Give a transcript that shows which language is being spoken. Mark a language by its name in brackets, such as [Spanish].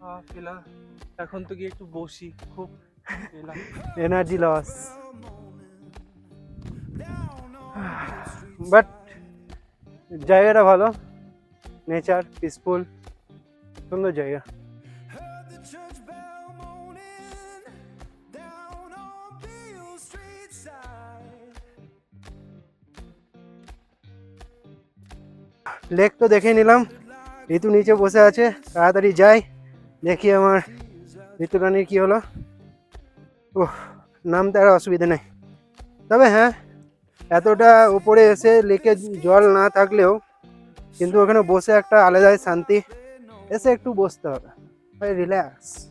[Bangla] ফিলহাল এখন তো গিয়ে একটু বসি, খুব এনার্জি লস, বাট জায়গাটা ভালো, নেচার পিসফুল, সুন্দর জায়গা। [English] Heard the church bell moaning down on Beale Street side. [Bangla] Lake তো দেখে নিলাম, ঋতু নিচে বসে আছে, তাড়াতাড়ি যাই দেখি আমার ঋতু রানীর কি হলো। ওহ, নামতে আর অসুবিধা নেই, তবে হ্যাঁ এতটা উপরে এসে লেকে জল না থাকলেও কিন্তু ওখানে বসে একটা আলাদাই শান্তি, এসে একটু বসতে হবে, ভাই রিল্যাক্স।